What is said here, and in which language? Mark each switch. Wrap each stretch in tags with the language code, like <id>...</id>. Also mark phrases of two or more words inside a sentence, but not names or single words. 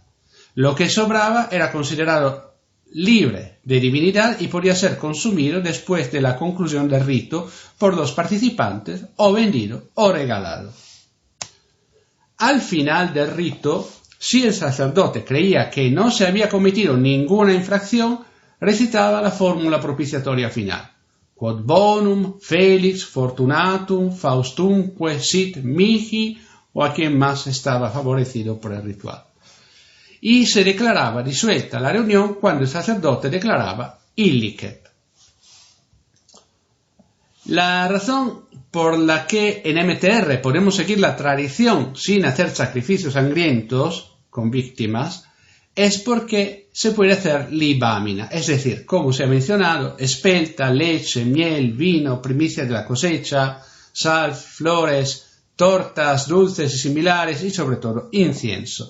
<es>Lo que sobraba era considerado libre de divinidad y podía ser consumido después de la conclusión del rito por los participantes, o vendido o regalado. Al final del rito, si el sacerdote creía que no se había cometido ninguna infracción, recitaba la fórmula propiciatoria final.</es> <la>Quod bonum, felix, fortunatum, faustumque sit mihi,</la> <es>o a quien más estaba favorecido por el ritual. Y se declaraba disuelta la reunión cuando el sacerdote declaraba illicet. La razón por la que en MTR podemos seguir la tradición sin hacer sacrificios sangrientos con víctimas es porque se puede hacer libamina, es decir, como se ha mencionado, espelta, leche, miel, vino, primicia de la cosecha, sal, flores, tortas, dulces y similares y sobre todo incienso.</es>